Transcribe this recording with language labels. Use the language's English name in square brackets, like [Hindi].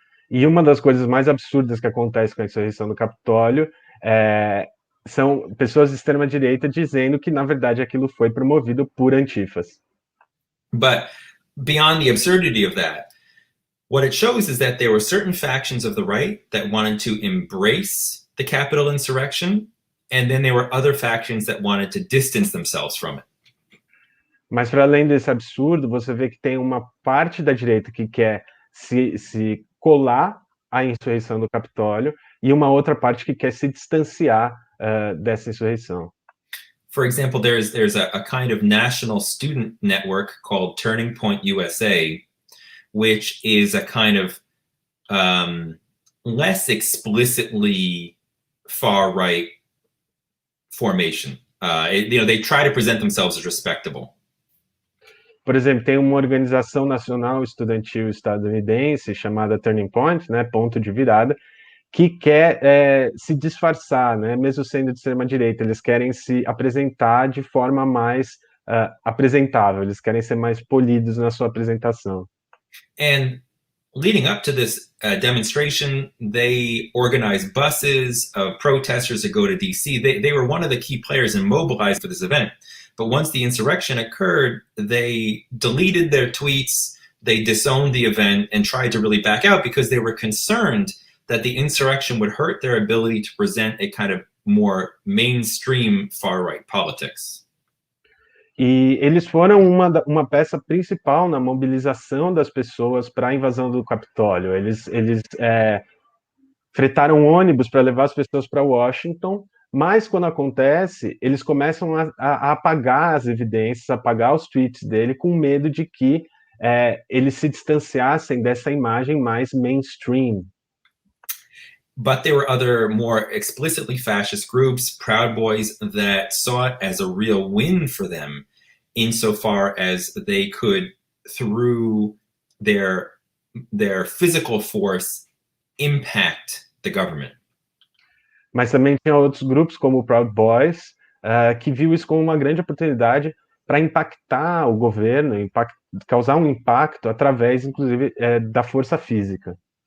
[Portuguese] E uma das coisas mais absurdas que acontece com a insurreição do Capitólio são pessoas de extrema direita dizendo que, na verdade, aquilo foi promovido por antifas. [English] But beyond the absurdity of that, what it shows is that there were certain factions of the right that wanted to embrace the Capitol insurrection, and then there were other factions that wanted to distance themselves from it. [Portuguese] Mas, para além desse absurdo, você vê que tem uma parte da direita que quer se colar à insurreição do Capitólio e uma outra parte que quer se distanciar dessa insurreição. [English] For example, there's a kind of national student network called Turning Point USA, which is a kind of less explicitly far-right formation. They try to present themselves as respectable. [Portuguese] Por exemplo, tem uma organização nacional estudantil estadunidense chamada Turning Point, né, ponto de virada, que quer se disfarçar, né, mesmo sendo de extrema-direita. Eles querem se apresentar de forma mais apresentável, eles querem ser mais polidos na sua apresentação. [English] And leading up to this demonstration, they organized buses of protesters to go to DC. They were one of the key players and mobilized for this event. But once the insurrection occurred, they deleted their tweets, they disowned the event, and tried to really back out because they were concerned that the insurrection would hurt their ability to present a kind of more mainstream far-right politics. [Portuguese] E eles foram uma peça principal na mobilização das pessoas para a invasão do Capitólio. Eles fretaram ônibus para levar as pessoas para Washington, mas quando acontece, eles começam a apagar as evidências, apagar os tweets dele, com medo de que eles se distanciassem dessa imagem mais mainstream. [English] But there were other more explicitly fascist groups, Proud Boys, that saw it as a real win for them insofar as they could, through their physical force, impact the government. [Portuguese] Mas também tinha outros grupos, como o Proud Boys, que viu isso como uma grande oportunidade para impactar o governo, causar um impacto através, inclusive, da força física.